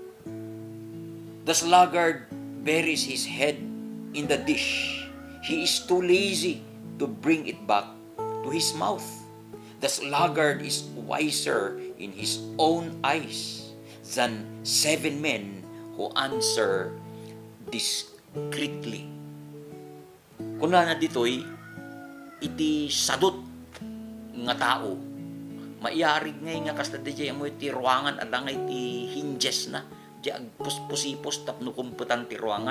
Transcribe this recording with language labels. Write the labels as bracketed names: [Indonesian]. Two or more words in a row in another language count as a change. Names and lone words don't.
[English] The sluggard buries his head in the dish. He is too lazy to bring it back to his mouth. The sluggard is wiser in his own eyes than 7 men who answer discreetly." [Iloko] Kuna na ditoy, iti sadot nga tao. Maiarig ngay nga kasla di mo iti ruangan at nga iti hinges na. Di agpuspusipos tapno kumputan ti ruangan.